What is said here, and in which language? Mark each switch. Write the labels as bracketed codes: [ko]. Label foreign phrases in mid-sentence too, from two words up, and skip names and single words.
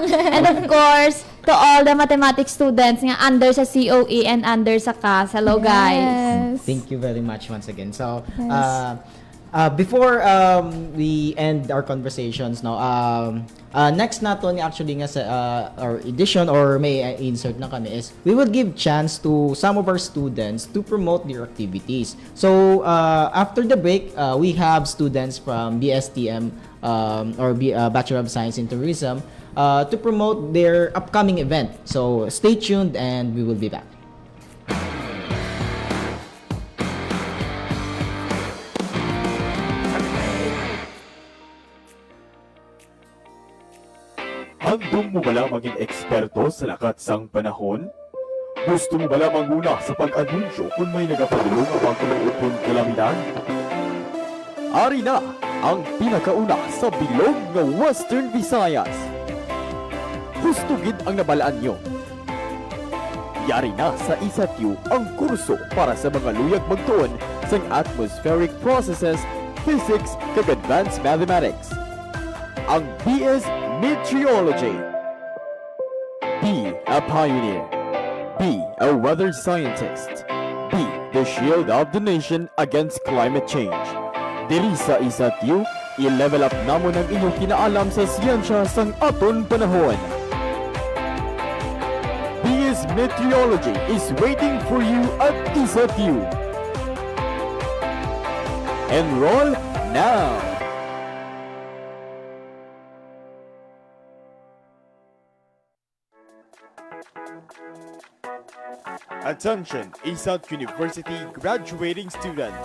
[en] And of course to all the mathematics students [hil] nga under sa [en] COE and under sa CAS. Hello guys. Yes. Thank you very much once again. So, Yes. before we end our conversations, no, next [hil] nato ni actually nga sa [en] our edition, or [hil] may insert na kami, [en] is we will give chance to some of our students to promote their activities. So, after the break, we have students from BSTM Bachelor of Science in Tourism to promote their upcoming event. So, stay tuned and we will be back. [hil] Handong mo bala maging eksperto sa lakat sang panahon? Gusto mo bala manguna sa pag-anunsyo kung may nagapadulong ang pagkuluupon kalamidad? Ari na ang pinakauna sa bilog ng Western Visayas. Gusto gid ang nabalaan nyo. Yari na sa ISATU ang kurso para sa mga luyag magtuon sa [en] atmospheric processes, physics, [hil] kag [en] advanced mathematics. [hil] Ang BS Meteorology. [en] Be a pioneer. Be a weather scientist. Be the shield of the nation against climate change. [hil] Diri sa ISATU, i-level up namo ng inyong kinaalam sa siyensya sang aton panahon. [en] BS Meteorology is waiting for you at ISATU. Enroll now! Attention, ISAT University graduating students.